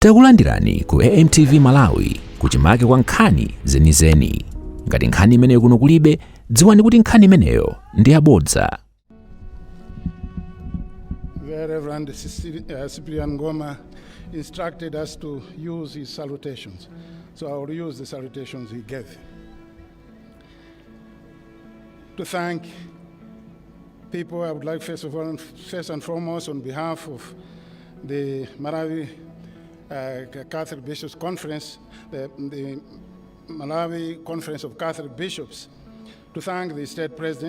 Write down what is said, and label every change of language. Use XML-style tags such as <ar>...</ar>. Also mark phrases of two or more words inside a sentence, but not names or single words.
<ny>Takulandirani ku AMTV Malawi kuchimake kwa nkhani zenizeni. Ngati nkhani imeneyo kuno kulibe, dziwani kuti nkhani imeneyo ndi yabodza.</ny> <en>The Reverend Cyprian Ngoma instructed us to use his salutations. So I will use the salutations he gave. To thank people, I would like first and foremost on behalf of the Malawi Catholic Bishops Conference, the Malawi Conference of Catholic Bishops, to thank the State President.</en>